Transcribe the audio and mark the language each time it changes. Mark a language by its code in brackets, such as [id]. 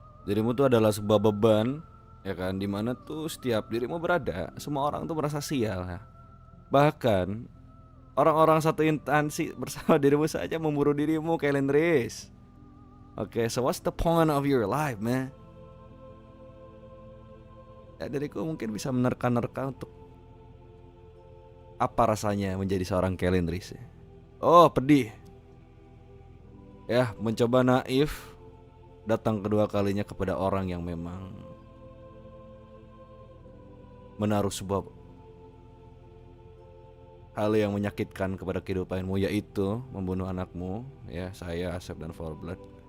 [id] Dirimu tuh adalah sebuah beban, ya kan, dimana tuh setiap dirimu berada, semua orang tuh merasa sial ya. Bahkan orang-orang satu instansi bersama dirimu saja memburu dirimu, Kellen Reese. [en] Oke, so what's the point of your life, man? [id] Ya, diriku mungkin bisa menerka-nerka untuk apa rasanya menjadi seorang Kellen Reese. Oh, pedih. Ya, mencoba naif datang kedua kalinya kepada orang yang memang menaruh sebuah hal yang menyakitkan kepada kehidupanmu, yaitu membunuh anakmu, ya, saya, Asep, dan Forblood.